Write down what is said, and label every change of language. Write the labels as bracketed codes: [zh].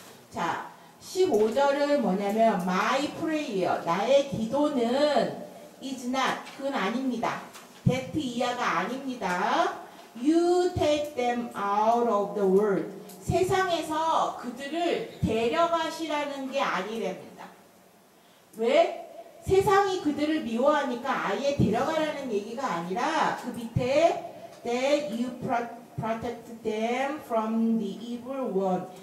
[ko] 자, 15절은 뭐냐면 [en] my prayer, [ko] 나의 기도는 [en] is not, [ko] 그건 아닙니다. that 이하가 아닙니다. [en] You take them out of the world. [ko] 세상에서 그들을 데려가시라는 게 아니랍니다. 왜? 세상이 그들을 미워하니까 아예 데려가라는 얘기가 아니라 그 밑에 [en] that you protect them from the evil one.